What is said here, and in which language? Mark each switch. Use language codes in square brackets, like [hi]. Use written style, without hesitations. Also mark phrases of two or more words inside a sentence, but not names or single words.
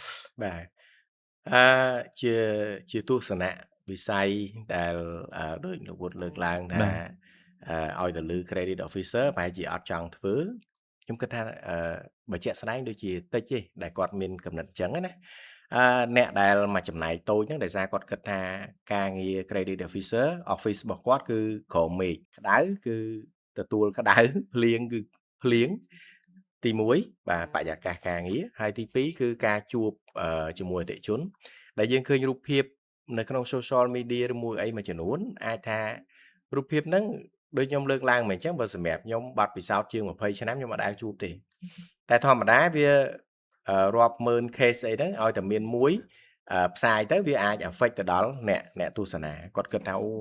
[km] បាទជាទស្សនៈវិស័យដែលដូចលោកវុឌ្ឍលើកឡើងថាឲ្យទៅលើ [en] credit officer [km] ប្រហែលជាអត់ចង់ធ្វើខ្ញុំគិតថាបើជាក់ស្ដែងដូចជាតិចទេដែលគាត់មានកំ ណត់ចឹងណាអ្នកដែលមកចំណាយតូចហ្នឹងដោយសារគាត់គិតថាការងារ [en] credit officer office [km] របស់គាត់គឺក្រោមមេឃក្តៅគឺ ទទួលក្តៅភ្លៀងគឺភ្លៀងទី1បាទបរិយាកាសការងារហើយទី2គឺការជួបជាមួយអតិថិជនដែលយើងឃើញរូបភាពនៅក្នុង [en] social media [km] ឬមួយអីមួយចំនួនអាចថារូបភាពហ្នឹងដូចខ្ញុំលើកឡើងមកអញ្ចឹងបើសម្រាប់ខ្ញុំបាត់ពិសោធន៍ជាង20ឆ្នាំខ្ញុំអត់ដែលជួបទេតែធម្មតាវារាប់ម៉ឺន case អីហ្នឹងឲ្យតែមានមួយផ្សាយទៅវាអាច affect ទៅដល់អ្នកទស្សនាគាត់គិតថា